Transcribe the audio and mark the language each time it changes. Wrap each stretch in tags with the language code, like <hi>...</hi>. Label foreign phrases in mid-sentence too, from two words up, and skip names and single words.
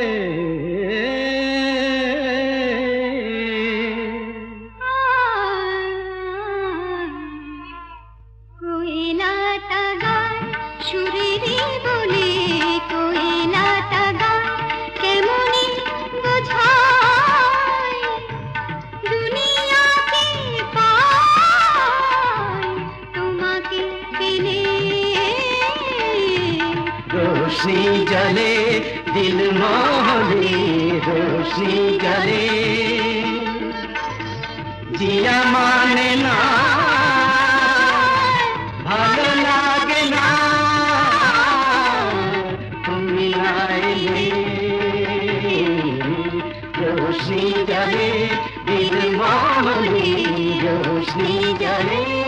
<bn>কোয়েলাটা গায় সুরেরে বলে, কোয়েলাটা গায় কেমনি বোঝায় দুনিয়াকে পায় তোমাকে পেলে।</bn> <hi>रोशनी जले दिल मोहने, रोशनी जले जिया माने ना,</hi> <bn>ভালো লাগে না তুমি না এলে।</bn> <hi>रोशनी जले दिल मोहने, रोशनी जले।</hi>